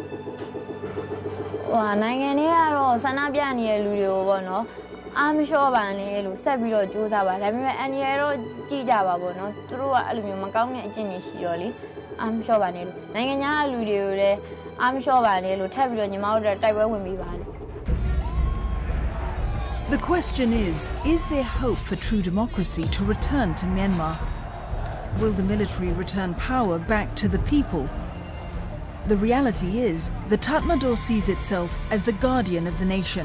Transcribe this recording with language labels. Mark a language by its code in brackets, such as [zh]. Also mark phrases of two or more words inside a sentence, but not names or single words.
[my] နိုင်ငံတွေကတော့ဆန္ဒပြနေတဲ့လူတွေကိုပေါ့နော်အားမလျှော့ပါနဲ့လို့ဆက်ပြီးတော့ကြိုးစားပါဒါပေမဲ့အန်ရီတော့ကြည့်ကြပါပေါ့နော်သူတို့ကအဲ့လိုမျိုးမကောင်းတဲ့အကျင့်တွေရှိတော့လေအားမလျှော့ပါနဲ့လို့နိုင်ငံခြားလူတွေကိုလည်းအားမလျှော့ပါနဲ့လို့ထပ်ပြီးတော့ညီမတို့တိုက်ပွဲဝင်ပြီးပါလေ [en] The question is there hope for true democracy to return to Myanmar? Will the military return power back to the people? The reality is, the Tatmadaw sees itself as the guardian of the nation.